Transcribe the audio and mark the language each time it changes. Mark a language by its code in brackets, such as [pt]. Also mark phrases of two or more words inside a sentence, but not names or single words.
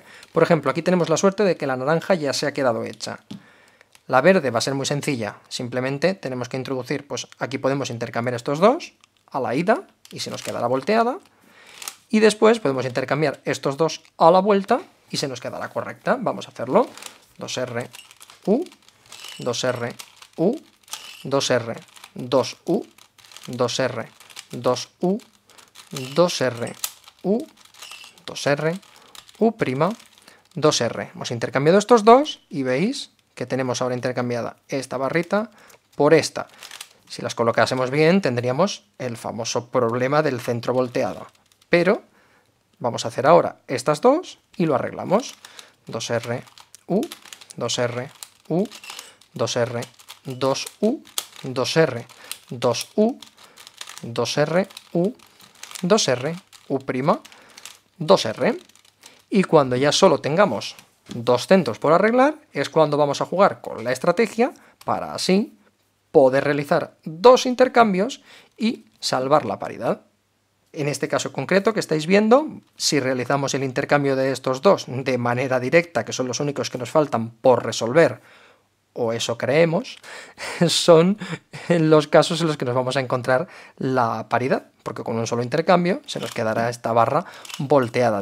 [es] Por ejemplo, aquí tenemos la suerte de que la naranja ya se ha quedado hecha. La verde va a ser muy sencilla, simplemente tenemos que introducir, pues aquí podemos intercambiar estos dos a la ida y se nos quedará volteada, y después podemos intercambiar estos dos a la vuelta y se nos quedará correcta. Vamos a hacerlo. 2R, U, 2R, U, 2R, 2U, 2R, 2U, 2R, U, 2R, U', 2R. Hemos intercambiado estos dos y veis que tenemos ahora intercambiada esta barrita por esta. Si las colocásemos bien tendríamos el famoso problema del centro volteado. Pero vamos a hacer ahora estas dos y lo arreglamos. 2R, U, 2R, U, 2R, 2U, 2R, 2U, 2R, U, 2R, U', 2R. Y cuando ya solo tengamos dos centros por arreglar, es cuando vamos a jugar con la estrategia para así poder realizar dos intercambios y salvar la paridad. En este caso concreto que estáis viendo, si realizamos el intercambio de estos dos de manera directa, que son los únicos que nos faltan por resolver, o eso creemos, son los casos en los que nos vamos a encontrar la paridad, porque con un solo intercambio se nos quedará esta barra volteada.